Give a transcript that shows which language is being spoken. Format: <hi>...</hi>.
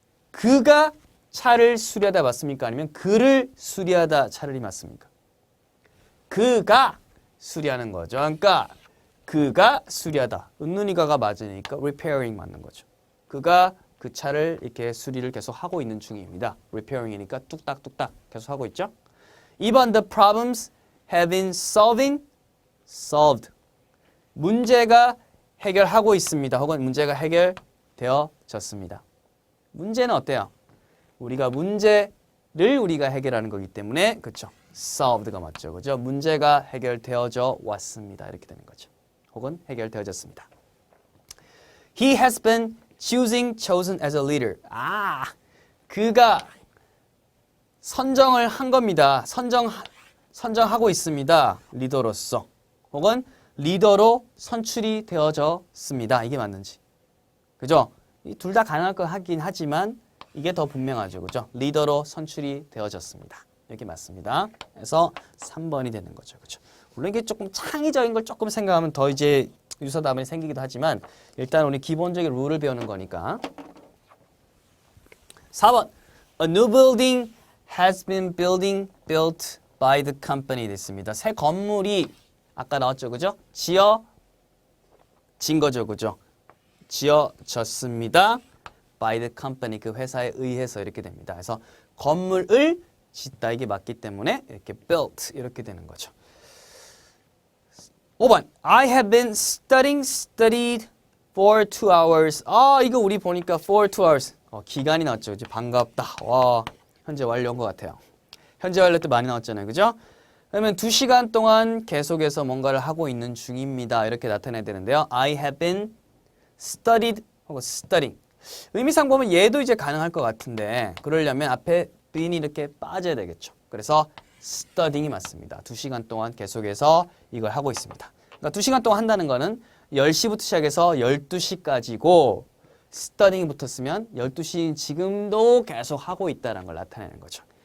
<ko>그가 차를 수리하다 맞습니까? 아니면 그를 수리하다 차를 맞습니까? 그가 수리하는 거죠. 그러니까 그가 수리하다. 은는이가가 맞으니까 repairing 맞는 거죠. 그가 그 차를 이렇게 수리를 계속 하고 있는 중입니다. repairing이니까 뚝딱뚝딱 계속 하고 있죠.</ko> <en>2번 the problems have been solved.</en> <ko>문제가 해결하고 있습니다. 혹은 문제가 해결되어졌습니다. 문제는 어때요? 우리가 문제를 우리가 해결하는 거기 때문에 그렇죠. solved가 맞죠. 그죠? 문제가 해결되어져 왔습니다. 이렇게 되는 거죠. 혹은 해결되어졌습니다.</ko> <en>He has been chosen as a leader.</en> <ko>그가 선정을 한 겁니다. 선정하고 있습니다. 리더로서. 혹은 리더로 선출이 되어졌습니다. 이게 맞는지. 그죠? 둘 다 가능할 거 하긴 하지만 이게 더 분명하죠. 그죠? 리더로 선출이 되어졌습니다. 이게 맞습니다. 그래서 3번이 되는 거죠. 그죠? 물론 이게 조금 창의적인 걸 조금 생각하면 더 이제 유사담이 생기기도 하지만 일단 우리 기본적인 룰을 배우는 거니까. 4번.</ko> <en>A new building has been built by the company</en> <ko>됐습니다. 새 건물이 아까 나왔죠, 그죠? 지어진 거죠, 그죠? 지어졌습니다. by the company 그 회사에 의해서 이렇게 됩니다. 그래서 건물을 짓다 이게 맞기 때문에 이렇게 built 이렇게 되는 거죠. 5번</ko> <en>I have been studied for 2 hours.</en> <ko>이거 우리 보니까 for 2 hours. 기간이 나왔죠. 이제 반갑다. 와, 현재 완료인 것 같아요. 현재 완료 때 많이 나왔잖아요. 그죠? 그러면 2시간 동안 계속해서 뭔가를 하고 있는 중입니다. 이렇게 나타내야 되는데요.</ko> <en>I have been studied 혹은 studying.</en> <ko>의미상 보면 얘도 이제 가능할 것 같은데 그러려면 앞에 been이 이렇게 빠져야 되겠죠. 그래서 studying이 맞습니다. 2시간 동안 계속해서 이걸 하고 있습니다. 그러니까 2시간 동안 한다는 거는 10시부터 시작해서 12시까지고 studying이 붙었으면 12시 지금도 계속 하고 있다는 걸 나타내는 거죠.</ko>